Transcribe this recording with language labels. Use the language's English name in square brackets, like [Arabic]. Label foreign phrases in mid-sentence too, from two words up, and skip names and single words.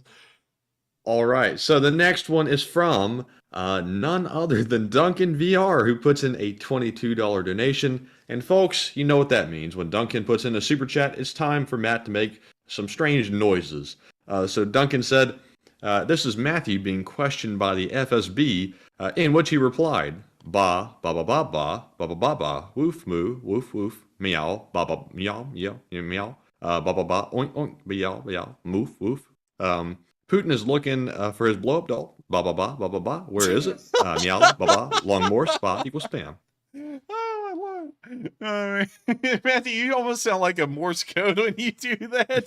[English] All right, so the next one is from none other than Duncan VR, who puts in a $22 donation. And folks, you know what that means. When Duncan puts in a super chat, it's time for Matt to make some strange noises. So Duncan said, "This is Matthew being questioned by the FSB, in which he replied, ba, ba, ba, ba, ba, ba, ba, ba, ba, woof, moo, woof, woof, meow, ba, ba, meow, meow, meow, ba, ba, ba, oink, oink, meow, meow, moof, woof. Putin is looking for his blow-up doll, ba, ba, ba, ba, ba, ba, where is it? Meow, ba, ba, long more, spot equals spam." Oh, I love it. Matthew, you almost sound like a Morse code when you do that.